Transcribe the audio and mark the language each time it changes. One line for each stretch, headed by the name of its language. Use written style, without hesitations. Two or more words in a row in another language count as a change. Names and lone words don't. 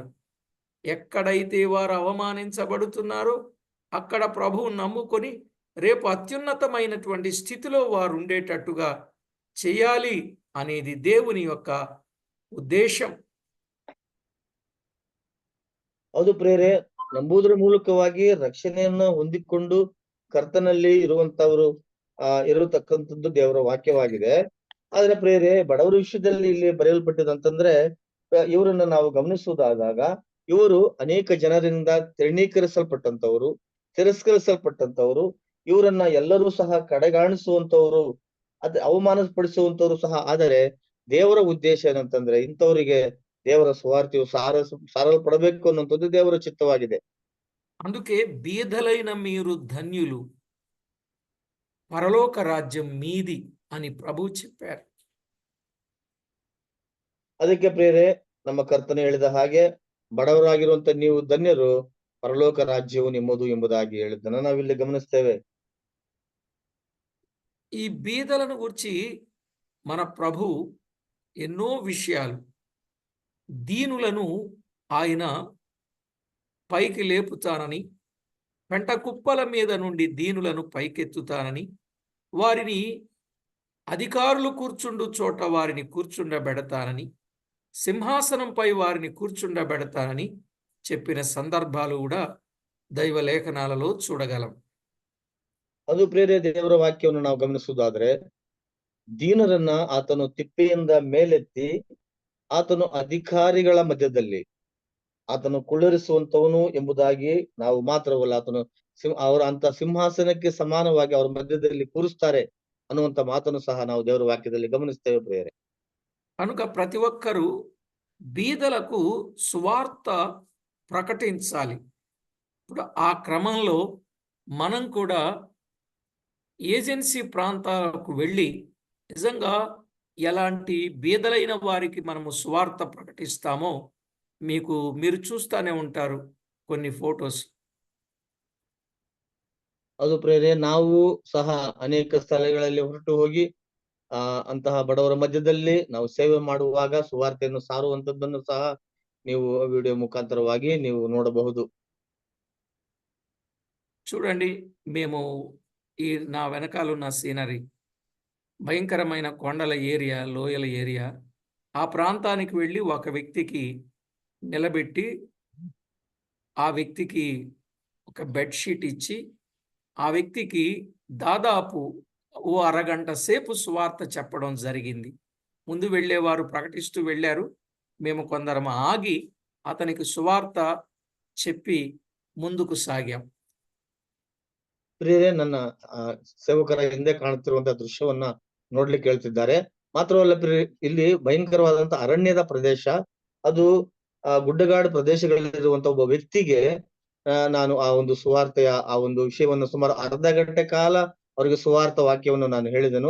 Telugu: ఎక్కడైతే వారు అవమానించబడుతున్నారో అక్కడ ప్రభువు నమ్ముకొని రేపు అత్యున్నతమైనటువంటి స్థితిలో వారు ఉండేటట్టుగా చేయాలి అనేది దేవుని యొక్క ఉద్దేశం.
Kannada: ಅದು ಪ್ರೇರೆ ನಂಬುವುದರ ಮೂಲಕವಾಗಿ ರಕ್ಷಣೆಯನ್ನ ಹೊಂದಿಕೊಂಡು ಕರ್ತನಲ್ಲಿ ಇರುವಂತವರು ಇರತಕ್ಕಂಥದ್ದು ದೇವರ ವಾಕ್ಯವಾಗಿದೆ. ಆದ್ರೆ ಪ್ರೇರೆ ಬಡವರ ವಿಷಯದಲ್ಲಿ ಇಲ್ಲಿ ಬರೆಯಲ್ಪಟ್ಟಿದಂತಂದ್ರೆ ಇವರನ್ನ ನಾವು ಗಮನಿಸುವುದಾದಾಗ ಇವರು ಅನೇಕ ಜನರಿಂದ ತೃಣೀಕರಿಸಲ್ಪಟ್ಟಂತವರು, ತಿರಸ್ಕರಿಸಲ್ಪಟ್ಟಂತವರು, ಇವರನ್ನ ಎಲ್ಲರೂ ಸಹ ಕಡೆಗಾಣಿಸುವಂತವರು, ಅವಮಾನಪಡಿಸುವಂತವರು ಸಹ. ಆದರೆ ದೇವರ ಉದ್ದೇಶ ಏನಂತಂದ್ರೆ ಇಂಥವರಿಗೆ ದೇವರ ಸುವಾರ್ತೆಯು ಸಾರಲ್ಪಡಬೇಕು ಅನ್ನುವಂಥದ್ದು ದೇವರ ಚಿತ್ತವಾಗಿದೆ.
Telugu: అందుకే బీదలైన మీరు ధన్యులు, పరలోక రాజ్యం మీది అని ప్రభు చెప్పారు.
Kannada: ಅದಕ್ಕೆ ಪ್ರೇರೆ ನಮ್ಮ ಕರ್ತನೆ ಹೇಳಿದ ಹಾಗೆ ಬಡವರಾಗಿರುವಂತ ನೀವು ಧನ್ಯರು, ಪರಲೋಕ ರಾಜ್ಯವು ನಿಮ್ಮದು ಎಂಬುದಾಗಿ ಹೇಳಿದ್ದನ್ನ ನಾವಿಲ್ಲಿ ಗಮನಿಸ್ತೇವೆ.
Telugu: ఈ బీదలను గురించి మన ప్రభు ఎన్నో విషయాలు, దీనులను ఆయన పైకి లేపుతానని, పెంట కుప్పల మీద నుండి దీనులను పైకెత్తుతానని, వారిని అధికారులు కూర్చుండు చోట వారిని కూర్చుండబెడతానని, సింహాసనంపై వారిని కూర్చుండబెడతానని చెప్పిన సందర్భాలు కూడా దైవ లేఖనాలలో చూడగలం.
Kannada: ಅದು ಪ್ರೇರೆ ದೇವರ ವಾಕ್ಯವನ್ನು ನಾವು ಗಮನಿಸುವುದಾದ್ರೆ ದೀನರನ್ನ ಆತನು ತಿಪ್ಪೆಯಿಂದ ಮೇಲೆತ್ತಿ ಆತನು ಅಧಿಕಾರಿಗಳ ಮಧ್ಯದಲ್ಲಿ ಆತನು ಕುಳ್ಳರಿಸುವಂತವನು ಎಂಬುದಾಗಿ ನಾವು ಮಾತ್ರವಲ್ಲ, ಆತನು ಅವರ ಅಂತ ಸಿಂಹಾಸನಕ್ಕೆ ಸಮಾನವಾಗಿ ಅವರ ಮಧ್ಯದಲ್ಲಿ ಕೂರಿಸ್ತಾರೆ ಅನ್ನುವಂತ ಮಾತನ್ನು ಸಹ ನಾವು ದೇವರ ವಾಕ್ಯದಲ್ಲಿ ಗಮನಿಸ್ತೇವೆ ಪ್ರೇರೆ.
Telugu: కనుక ప్రతి ఒక్కరూ బీదలకు సువార్త ప్రకటించాలి. ఇప్పుడు ఆ క్రమంలో మనం కూడా ఏజెన్సీ ప్రాంతాలకు వెళ్ళి నిజంగా ఎలాంటి బీదలైన వారికి మనము సువార్త ప్రకటిస్తామో మీరు చూస్తూనే ఉంటారు కొన్ని ఫోటోస్.
Kannada: ಅದು ಪ್ರೇರೆ ನಾವು ಸಹ ಅನೇಕ ಸ್ಥಳಗಳಲ್ಲಿ ಹೊರಟು ಹೋಗಿ ಅಂತಹ ಬಡವರ ಮಧ್ಯದಲ್ಲಿ ನಾವು ಸೇವೆ ಮಾಡುವಾಗ ಸುವಾರ್ತೆಯನ್ನು ಸಾರುವಂತದ್ದನ್ನು ಸಹ ನೀವು ವಿಡಿಯೋ ಮುಖಾಂತರವಾಗಿ ನೀವು ನೋಡಬಹುದು.
Telugu: చూడండి, మేము నా వెనకాల ఉన్న సీనరీ భయంకరమైన కొండల ఏరియా, లోయల ఏరియా. ఆ ప్రాంతానికి వెళ్ళి ఒక వ్యక్తికి నిలబెట్టి ఆ వ్యక్తికి ఒక బెడ్షీట్ ఇచ్చి ఆ వ్యక్తికి దాదాపు ఓ అరగంట సేపు సువార్త చెప్పడం జరిగింది. ముందు వెళ్ళేవారు ప్రకటిస్తూ వెళ్ళారు. మేము కొందరం ఆగి అతనికి సువార్త చెప్పి ముందుకు సాగాం.
Kannada: ಪ್ರಿಯರೇ, ನನ್ನ ಸೇವಕರ ಹಿಂದೆ ಕಾಣುತ್ತಿರುವಂತಹ ದೃಶ್ಯವನ್ನ ನೋಡ್ಲಿಕ್ಕೆ ಹೇಳ್ತಿದ್ದಾರೆ. ಮಾತ್ರವಲ್ಲ ಇಲ್ಲಿ ಭಯಂಕರವಾದಂತ ಅರಣ್ಯದ ಪ್ರದೇಶ, ಅದು ಗುಡ್ಡಗಾಡು ಪ್ರದೇಶಗಳಲ್ಲಿರುವಂತ ಒಬ್ಬ ವ್ಯಕ್ತಿಗೆ ನಾನು ಆ ಒಂದು ಸುವಾರ್ತೆಯ ಆ ಒಂದು ವಿಷಯವನ್ನು ಸುಮಾರು ಅರ್ಧ ಗಂಟೆ ಕಾಲ ಅವರಿಗೆ ಸುವಾರ್ಥ ವಾಕ್ಯವನ್ನು ನಾನು ಹೇಳಿದೆನು.